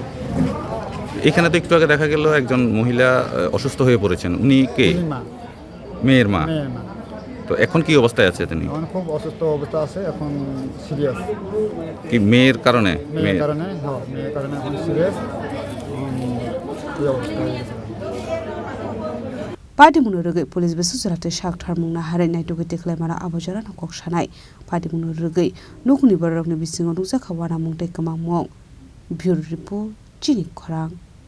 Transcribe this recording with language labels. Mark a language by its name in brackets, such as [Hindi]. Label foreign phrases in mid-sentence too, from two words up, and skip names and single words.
[Bangla] এখানে তো একটু আগে দেখা গেল একজন মহিলা অসুস্থ হয়ে পড়েছেন উনি কে মেয়ের মা তো এখন কি অবস্থায় আছে তিনি এখন খুব অসুস্থ অবস্থা আছে এখন সিরিয়াস কি মেয়ের কারণে এখন সিরিয়াস [Kok Borok] Patimung Rwgwi police besusurate shakthar mungna harai naituge tiklaimara abojara nokok sanai Patimung Rwgwi Nokni Bororokni bisingo nukjaka wana mungtai kwmamung [English] Bureau Report [Kok Borok] Chini Khorang